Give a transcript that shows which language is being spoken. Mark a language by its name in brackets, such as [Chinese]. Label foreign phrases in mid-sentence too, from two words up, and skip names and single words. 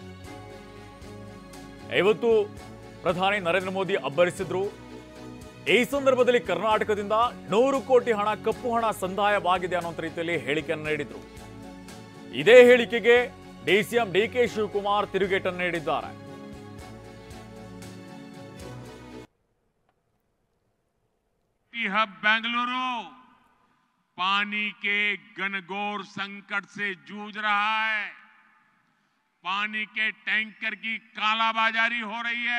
[Kannada] ಇವತ್ತು ಪ್ರಧಾನಿ ನರೇಂದ್ರ ಮೋದಿ ಅಬ್ಬರಿಸಿದ್ರು. ಈ ಸಂದರ್ಭದಲ್ಲಿ ಕರ್ನಾಟಕದಿಂದ 100 ಕೋಟಿ ಹಣ ಕಪ್ಪು ಹಣ ಸಂದಾಯವಾಗಿದೆ ಅನ್ನೋ ರೀತಿಯಲ್ಲಿ ಹೇಳಿಕೆಯನ್ನು ನೀಡಿದ್ರು. ಇದೇ ಹೇಳಿಕೆಗೆ ಡಿಸಿಎಂ ಡಿಕೆ ಶಿವಕುಮಾರ್ ತಿರುಗೇಟನ್ನು ನೀಡಿದ್ದಾರೆ. [Hindi] हब बेंगलुरु पानी के घनघोर संकट से जूझ रहा है। पानी के टैंकर की कालाबाजारी हो रही है।